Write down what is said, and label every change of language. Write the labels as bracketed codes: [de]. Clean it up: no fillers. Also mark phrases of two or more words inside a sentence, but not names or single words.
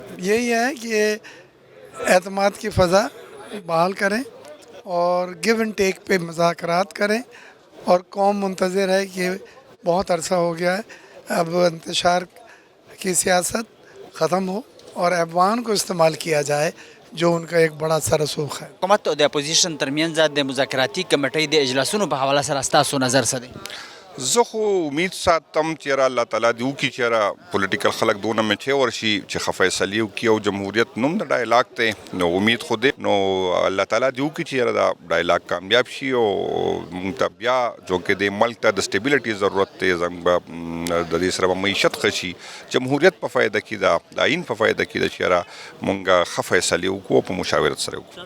[ur] یہی ہے کہ اعتماد کی فضا بحال کریں اور [en] give and take [ur] پہ مذاکرات کریں، اور قوم منتظر ہے کہ بہت عرصہ ہو گیا ہے، اب انتشار کی سیاست ختم ہو اور ایوان کو استعمال کیا جائے جو ان کا ایک بڑا سر رسوخ ہے. [ps] حکومت او د اپوزیشن ترمنځ د مذاکراتي کمیټې د اجلاسونو په حواله سره ستاسو نظر څه دی؟ زه خو امید ساتم چې الله تعالی دې وکړي چې پولیټیکل خلک دونه میچور شي چې ښه فیصلې وکړي، او جمهوریت نوم د ډایلاګ دی، نو امید خو دی، نو الله تعالی دې وکړي چې دا ډایلاګ کامیاب شي او موږ ته بیا جو کې د ملک ته د سټیبیلیټي ضرورت دی، زموږ به د دې سره به معیشت ښه شي، جمهوریت په فایده کې ده، د آئین په فایده کې ده چې موږ ښه فیصلې وکړو په مشاورت سره وکړو.